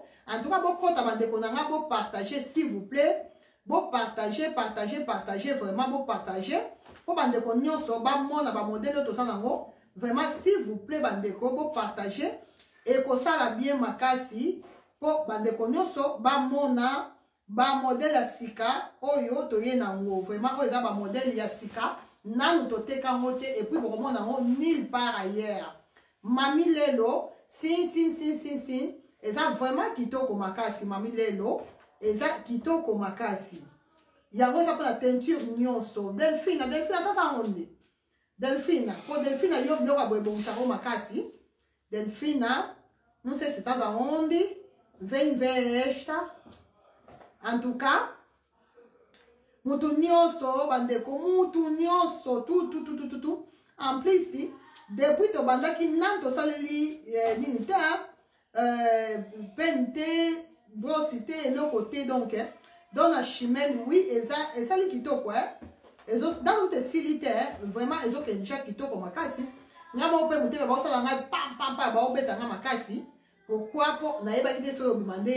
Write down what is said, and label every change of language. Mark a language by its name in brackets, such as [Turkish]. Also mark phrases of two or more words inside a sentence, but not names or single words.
[French] en tout cas [Lingala] bokota bandeko na nga bopartager [French] s'il vous plaît [Lingala] bopartager vraiment bopartager po bandeko nyonso bamona bamodele oyo tosala nango vraiment [French] s'il vous plaît [Lingala] bandeko bopartager ekosala bien makasi po bandeko nyonso bamona bamodele ya sika oyo toye nango vraiment oyo eza bamodele ya sika nanu toteka yango te [French] et puis [Lingala] bokomona yango [French] nulle part ailleurs [Lingala] mami lelo sin eza vraiment kitoko makasi mami lelo eza kitoko makasi yango eza mpona teinture nyonso delphine atasa onde delphine po delphine yo biloko aboyebongisako makasi delphine [Portuguese] não sei se estás aonde vem ver esta [French] en tout cas [Lingala] mutu nyonso bandeko mutu nyonso [French] tout en plus depuis [Lingala] tobandaki nani tosaleli nini te pene te brosi te eloko te [French] donc dans la chimelle oui [Lingala] ezali kitoko [French] dans toute [Lingala] esili te vraiment ezokendisha kitoko makasi nga moko mpe motema baosala ngai pampampa baobeta nga makasi pourquoi po nayebaki te soki obima nde